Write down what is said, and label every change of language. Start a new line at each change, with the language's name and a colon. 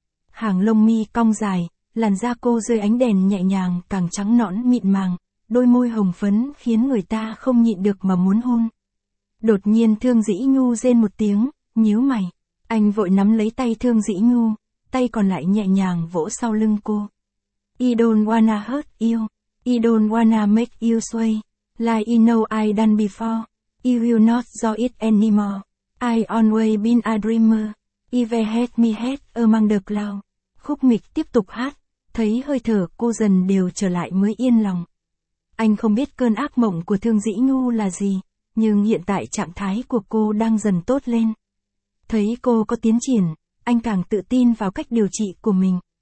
Vietnamese: Hàng lông mi cong dài, làn da cô dưới ánh đèn nhẹ nhàng càng trắng nõn mịn màng, đôi môi hồng phấn khiến người ta không nhịn được mà muốn hôn. Đột nhiên Thương Dĩ Nhu rên một tiếng, nhíu mày. Anh vội nắm lấy tay Thương Dĩ Nhu, tay còn lại nhẹ nhàng vỗ sau lưng cô.
English: I don't wanna hurt you, I don't wanna make you sway, like you know I done before, you will not do it anymore, I always been a dreamer. Ive hate me hate among the cloud.
Vietnamese: Khúc Mịch tiếp tục hát, thấy hơi thở cô dần đều trở lại mới yên lòng. Anh không biết cơn ác mộng của Thương Dĩ Nhu là gì, nhưng hiện tại trạng thái của cô đang dần tốt lên. Thấy cô có tiến triển, anh càng tự tin vào cách điều trị của mình.